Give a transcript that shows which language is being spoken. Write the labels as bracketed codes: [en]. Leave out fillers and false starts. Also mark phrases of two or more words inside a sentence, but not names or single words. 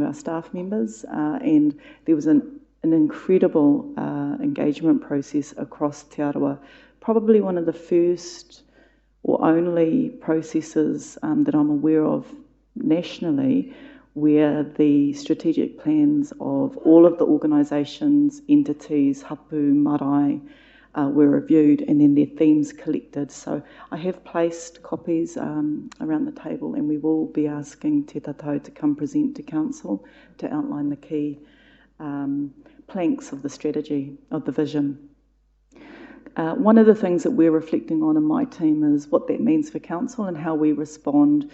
[en] our staff members, and there was an incredible engagement process across Te Arawa, probably one of the first or only processes that I'm aware of nationally where the strategic plans of all of the organisations, entities, [mi] hapu, marae, [en] were reviewed and then their themes collected. So I have placed copies around the table, and we will be asking Te Tatau to come present to Council to outline the key planks of the strategy, of the vision. One of the things that we're reflecting on in my team is what that means for Council and how we respond.